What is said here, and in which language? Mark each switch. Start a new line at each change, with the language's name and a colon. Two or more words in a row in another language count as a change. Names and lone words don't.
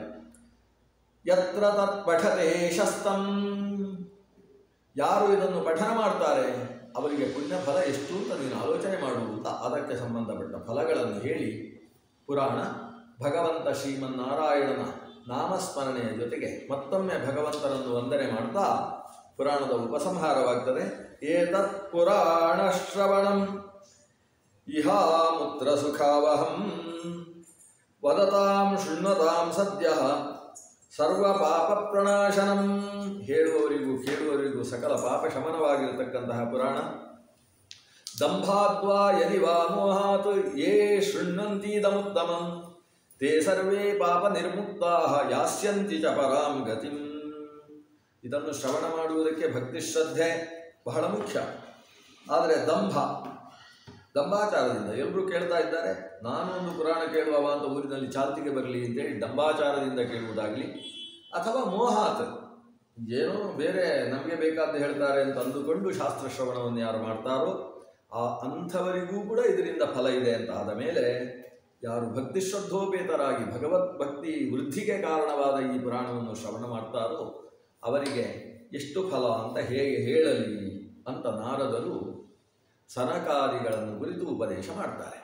Sanskrit: ಯತ್ರ ತತ್ ಪಠತೆ ಶಸ್ತಂ,
Kannada: ಯಾರು ಇದನ್ನು ಪಠನ ಮಾಡ್ತಾರೆ ಅವರಿಗೆ ಪುಣ್ಯ ಫಲ ಎಷ್ಟು ಅಂತ ನೀನು ಆಲೋಚನೆ ಮಾಡುವಂತ ಅದಕ್ಕೆ ಸಂಬಂಧಪಟ್ಟ ಫಲಗಳನ್ನು ಹೇಳಿ ಪುರಾಣ ಭಗವಂತ ಶ್ರೀಮನ್ನಾರಾಯಣನ ನಾಮಸ್ಮರಣೆಯ ಜೊತೆಗೆ ಮತ್ತೊಮ್ಮೆ ಭಗವಂತನನ್ನು ವಂದನೆ ಮಾಡ್ತಾ ಪುರಾಣದ ಉಪಸಂಹಾರವಾಗ್ತದೆ.
Sanskrit: ಏತತ್ ಪುರಾಣ ಶ್ರವಣಂ ಇಹಾಮುತ್ರ ಸುಖಾವಹಂ ವದತಾಂ ಶೃಣ್ವತಾಂ ಸದ್ಯಃ ಸರ್ವ ಪಾಪ ಪ್ರಣಾಶನಂ.
Kannada: ಹೇಳುವವರಿಗೂ ಕೇಳುವವರಿಗೂ ಸಕಲ ಪಾಪ ಶಮನವಾಗಿರತಕ್ಕಂತಹ ಪುರಾಣ.
Sanskrit: ದಂಭಾದ್ವಾ ಯದಿವಾ ಮೋಹಾತ್ ಯೇ ಶೃಣ್ವಂತೀದಮುತ್ತಮಂ ತೇ ಸರ್ವೇ ಪಾಪ ನಿರ್ಮುಕ್ತಾಃ ಯಾಸ್ಯಂತಿ ಚ ಪರಾಂ ಗತಿಂ.
Kannada: ಇದನ್ನು ಶ್ರವಣ ಮಾಡುವುದಕ್ಕೆ ಭಕ್ತಿ ಶ್ರದ್ಧೆ ಬಹಳ ಮುಖ್ಯ. ಆದರೆ ದಂಭಾಚಾರದಿಂದ ಎಲ್ಲರೂ ಕೇಳ್ತಾ ಇದ್ದಾರೆ, ನಾನು ಒಂದು ಪುರಾಣ ಕೇಳುವವ ಅಂತ ಊರಿನಲ್ಲಿ ಚಾಲ್ತಿಗೆ ಬರಲಿ ಅಂತೇಳಿ ದಂಭಾಚಾರದಿಂದ ಕೇಳುವುದಾಗಲಿ, ಅಥವಾ ಮೋಹಾತ್ ಏನೋ ಬೇರೆ ನಮಗೆ ಬೇಕಾದ್ದು ಹೇಳ್ತಾರೆ ಅಂತ ಅಂದುಕೊಂಡು ಶಾಸ್ತ್ರ ಶ್ರವಣವನ್ನು ಯಾರು ಮಾಡ್ತಾರೋ ಆ ಅಂಥವರಿಗೂ ಕೂಡ ಇದರಿಂದ ಫಲ ಇದೆ ಅಂತ ಆದ ಮೇಲೆ ಯಾರು ಭಕ್ತಿ ಶ್ರದ್ಧೋಪೇತರಾಗಿ ಭಗವದ್ಭಕ್ತಿ ವೃದ್ಧಿಗೆ ಕಾರಣವಾದ ಈ ಪುರಾಣವನ್ನು ಶ್ರವಣ ಮಾಡ್ತಾರೋ ಅವರಿಗೆ ಎಷ್ಟು ಫಲ ಅಂತ ಹೇಗೆ ಹೇಳಲಿ ಅಂತ ನಾರದರು ಸನಕಾದಿಗಳನ್ನು ಕುರಿತು ಉಪದೇಶ ಮಾಡ್ತಾರೆ.